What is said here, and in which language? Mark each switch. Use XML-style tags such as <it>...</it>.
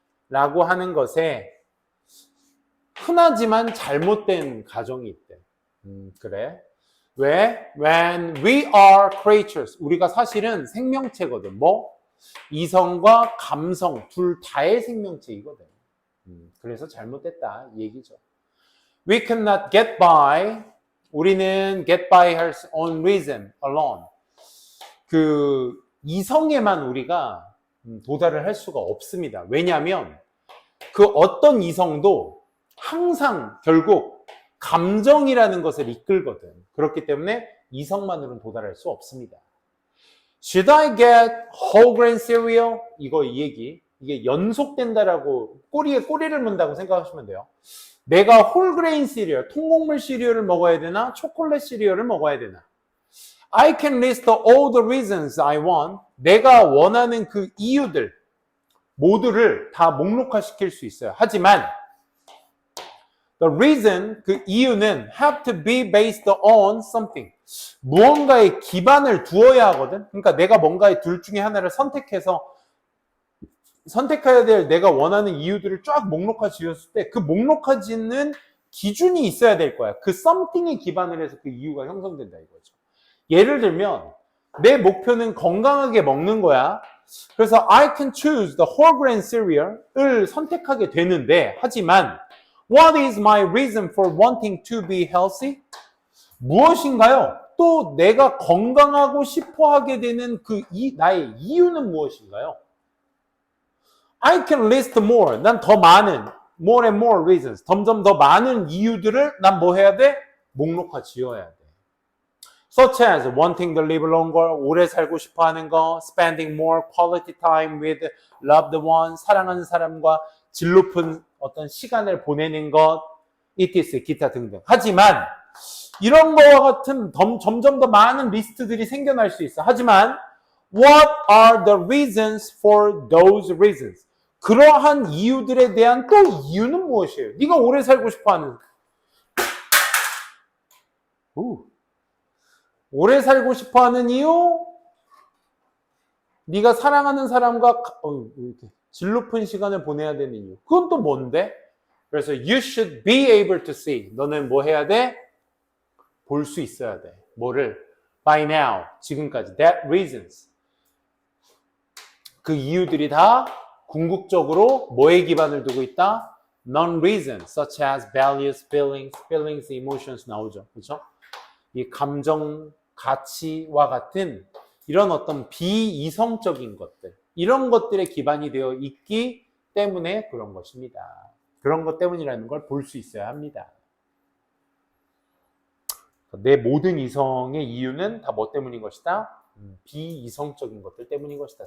<ko>라고 하는 것에 흔하지만 잘못된 가정이 있대. 그래? 왜?</ko> <en>When we are creatures.</en> <ko>우리가 사실은 생명체거든. 뭐? 이성과 감성 둘 다의 생명체이거든. 그래서 잘못됐다 이 얘기죠.</ko> <en>We cannot get by.</en> <ko>우리는</ko> <en>get by our own reason alone.</en> <ko>그 이성에만 우리가 도달을 할 수가 없습니다. 왜냐하면 그 어떤 이성도 항상 결국 감정이라는 것을 이끌거든. 그렇기 때문에 이성만으로는 도달할 수 없습니다.</ko> <en>Should I get whole grain cereal?</en> <ko>이 얘기. 이게 연속된다라고 꼬리에 꼬리를 문다고 생각하시면 돼요. 내가 홀그레인 시리얼, 통곡물 시리얼을 먹어야 되나? 초콜릿 시리얼을 먹어야 되나?</ko> <en>I can list all the reasons I want.</en> <ko>내가 원하는 그 이유들 모두를 다 목록화시킬 수 있어요. 하지만</ko> <en>the reason,</en> <ko>그 이유는</ko> <en>have to be based on something.</en> <ko>무언가에 기반을 두어야 하거든. 그러니까 내가 뭔가의 둘 중에 하나를 선택해야 될 내가 원하는 이유들을 쫙 목록화 지었을 때 그 목록화 짓는 기준이 있어야 될 거야. 그 something에 기반을 해서 그 이유가 형성된다 이거죠. 예를 들면 내 목표는 건강하게 먹는 거야. 그래서</ko> <en>I can choose the whole grain cereal을</en> <ko>선택하게 되는데 하지만</ko> <en>what is my reason for wanting to be healthy?</en> <ko>무엇인가요? 또 내가 건강하고 싶어 하게 되는 나의 이유는 무엇인가요?</ko> <en>I can list more.</en> <ko>난 더 많은</ko> <en>more and more reasons.</en> <ko>점점 더 많은 이유들을 난 뭐 해야 돼? 목록화 지어야 돼.</ko> <en>Such as wanting to live longer,</en> <ko>오래 살고 싶어 하는 거,</ko> <en>spending more quality time with loved ones,</en> <ko>사랑하는 사람과 질 높은 어떤 시간을 보내는 것,</ko> <en>etc.</en> <ko>기타 등등. 하지만 이런 거와 같은 점점 더 많은 리스트들이 생겨날 수 있어. 하지만</ko> <en>what are the reasons for those reasons?</en> <ko>그러한 이유들에 대한 또 이유는 무엇이에요? 네가 오래 살고 싶어 하는 오래 살고 싶어 하는 이유? 네가 사랑하는 사람과 이렇게 질 높은 시간을 보내야 되는 이유. 그건 또 뭔데? 그래서</ko> <en>you should be able to see.</en> <ko>너는 뭐 해야 돼? 볼 수 있어야 돼. 뭐를?</ko> <en>By now.</en> <ko>지금까지.</ko> <en>That reasons.</en> <ko>그 이유들이 다 궁극적으로 뭐에 기반을 두고 있다?</ko> <en>Non-reason, such as values, feelings, emotions</en> <ko>나오죠. 그렇죠? 이 감정, 가치와 같은 이런 어떤 비이성적인 것들, 이런 것들에 기반이 되어 있기 때문에 그런 것입니다. 그런 것 때문이라는 걸 볼 수 있어야 합니다. 내 모든 이성의 이유는 다 뭐 때문인 것이다? 비이성적인 것들 때문인 것이다.</ko>